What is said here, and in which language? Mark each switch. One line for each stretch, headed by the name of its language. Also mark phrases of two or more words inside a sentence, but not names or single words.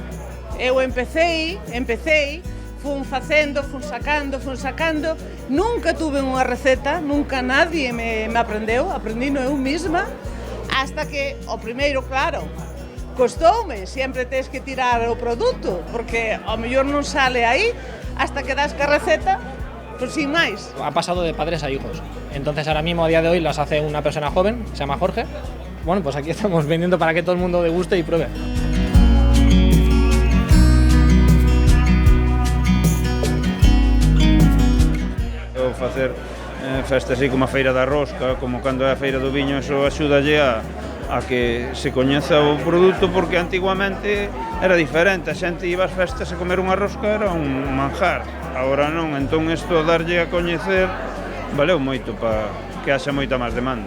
Galician: Eu empecé, fun facendo, fun sacando, nunca tuve unha receta, nunca nadie me aprendeu, aprendino eu mesma, hasta que o primeiro, claro, costoume, sempre tens que tirar o produto, porque ao mellor non sale aí, hasta que das ca receta, pues sin máis.
Spanish: Ha pasado de padres a hijos, entonces ahora mismo a día de hoy las hace una persona joven, se llama Jorge. Bueno, pues aquí estamos vendiendo para que todo el mundo deguste y pruebe.
Galician: Facer festas así como a Feira da Rosca, como cando é a Feira do Viño, eso axúdalle a que se coñeza o produto, porque antiguamente era diferente, a xente iba ás festas a comer unha rosca, era un manjar, agora non, entón isto darlle a coñecer valeu moito para que haxa moita máis demanda.